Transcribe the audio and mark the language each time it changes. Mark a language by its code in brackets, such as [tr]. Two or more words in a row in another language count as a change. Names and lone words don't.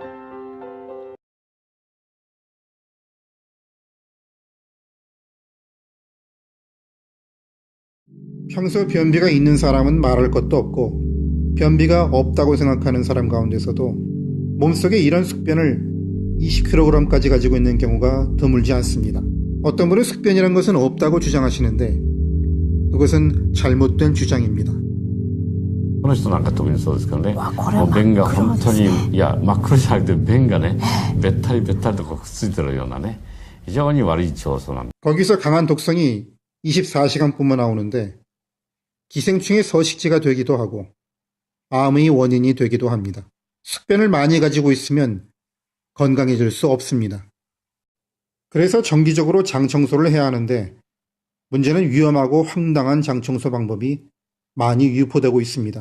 [ko] 평소 변비가 있는 사람은 말할 것도 없고 변비가 없다고 생각하는 사람 가운데서도 몸속에 이런 숙변을 20kg까지 가지고 있는 경우가 드물지 않습니다. 어떤 분은 숙변이란 것은 없다고 주장하시는데 그것은 잘못된 주장입니다. [ja] この人なんか特にそうですけどね、もう便が本当に、いや、真っ黒じゃなくて便がね、べったりべったりとこうくっついてるようなね、非常に悪い腸素なんです。 [ko] 거기서 강한 독성이 24시간뿐만 나오는데 기생충의 서식지가 되기도 하고 암의 원인이 되기도 합니다. 숙변을 많이 가지고 있으면 건강해질 수 없습니다. 그래서 정기적으로 장 청소를 해야 하는데 문제는 위험하고 황당한 장 청소 방법이 많이 유포되고 있습니다.